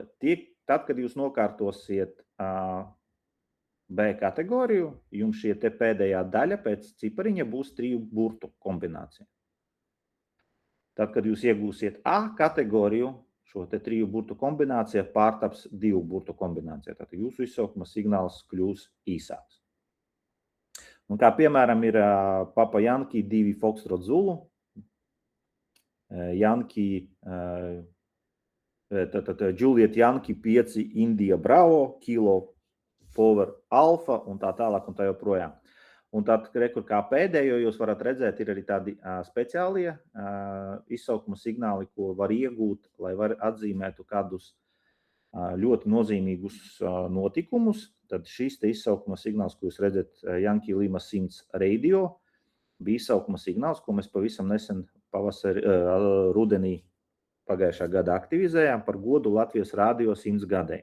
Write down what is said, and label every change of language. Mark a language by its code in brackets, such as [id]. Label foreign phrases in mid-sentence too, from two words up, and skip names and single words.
[lv] Tad, kad jūs nokārtosiet B kategoriju, jums šie te pēdējā daļa pēc cipariņa būs 3 burtu kombinācija. Tad, kad jūs iegūsiet A kategoriju, šo te 3 burtu kombinācija pārtaps 2 burtu kombinācija. Tātad jūsu izsaukuma signāls kļūs īsāks. Un kā piemēram ir Papa Janki 2 Foxtrot Zulu, Juliet Janki 5 India Bravo, Kilo Power Alpha un tā tālāk un tā joprojām. Un tad, kā pēdējo jūs varat redzēt, ir arī tādi speciālie izsaukuma signāli, ko var iegūt, lai var atzīmētu kādus ļoti nozīmīgus notikumus. Tad šis te izsaukuma signāls, ko jūs redzat Janki Lima 100 radio, bija izsaukuma signāls, ko mēs pavisam nesen rudenī pagājušā gada aktivizējām par godu Latvijas radio 100 gadē.